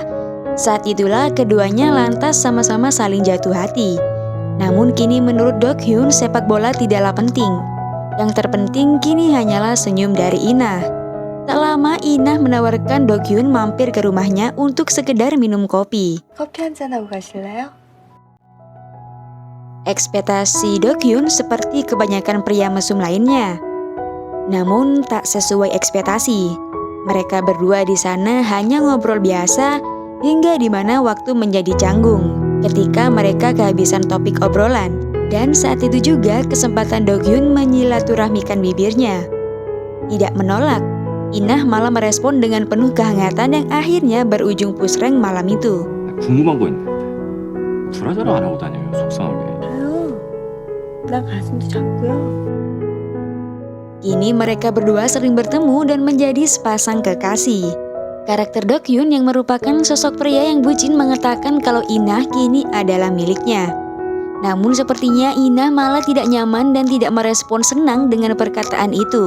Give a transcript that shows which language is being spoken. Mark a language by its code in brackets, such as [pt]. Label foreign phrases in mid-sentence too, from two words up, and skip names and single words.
[id] Saat itulah keduanya lantas sama-sama saling jatuh hati. Namun kini menurut Dok Hyun sepak bola tidaklah penting. Yang terpenting kini hanyalah senyum dari Inah. Tak lama Inah menawarkan Dok Hyun mampir ke rumahnya untuk sekedar minum kopi. [ko] 커피 한잔 하고 가실래요? [id] Ekspektasi Dok Hyun seperti kebanyakan pria mesum lainnya. Namun tak sesuai ekspektasi. Mereka berdua di sana hanya ngobrol biasa hingga di mana waktu menjadi canggung ketika mereka kehabisan topik obrolan. Dan saat itu juga kesempatan Dok Hyun menyilaturahmikan bibirnya. Tidak menolak, Inah malah merespon dengan penuh kehangatan yang akhirnya berujung pusreng malam itu. [ko] 궁금한 거 있는데 브라자로 안 하고 다녀요, 속상하게. 저요. 나 가슴도 작고요. [id] Kini mereka berdua sering bertemu dan menjadi sepasang kekasih. Karakter Dok Hyun yang merupakan sosok pria yang bucin mengatakan kalau Inah kini adalah miliknya. Namun sepertinya Inah malah tidak nyaman dan tidak merespon senang dengan perkataan itu.